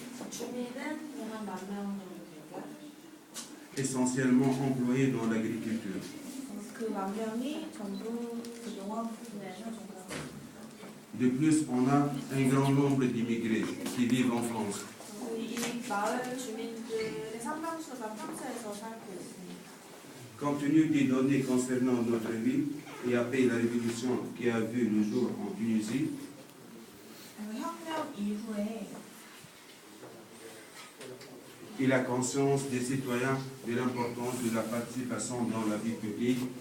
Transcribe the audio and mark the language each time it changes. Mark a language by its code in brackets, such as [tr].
[ko] 주민은 한 10,000명 정도 되고요. [fr] Essentiellement employés dans l'agriculture. [ko] 그 10,000명이 전부 농업 분야에서 종사하고 있습니다. [fr] De plus, on a un grand nombre d'immigrés qui vivent en France. [ko] 이 마을 주민들의 상당수가 프랑스에서 살고 있습니다. [fr] Compte tenu des données concernant notre ville et après la révolution qui a vu le jour en Tunisie, [ko] 혁명 이후에 [fr] il a conscience des citoyens de l'importance de la participation dans la vie publique.